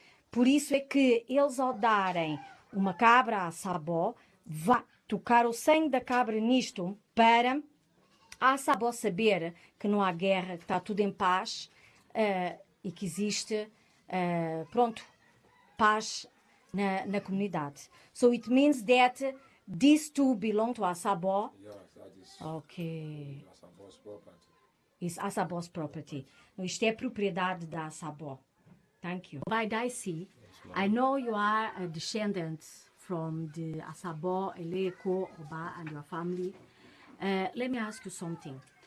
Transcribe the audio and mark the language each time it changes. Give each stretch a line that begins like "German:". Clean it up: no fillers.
Portuguese: Por isso é que eles, ao darem uma cabra a Asabo, vai tocar o sangue da cabra nisto para a Asabo saber que não há guerra, que está tudo em paz e que existe, pronto, paz na comunidade.
English: So it means that these two belong to Asabo. Yes, that is Okay. Asabo's property. It's Asabo's property.
Portuguese: Isto é propriedade da Asabo.
English: Thank you. Obadaiisi, I know you are a descendant from the Asabo, Eleko, Oba, and your family. Let me ask you something.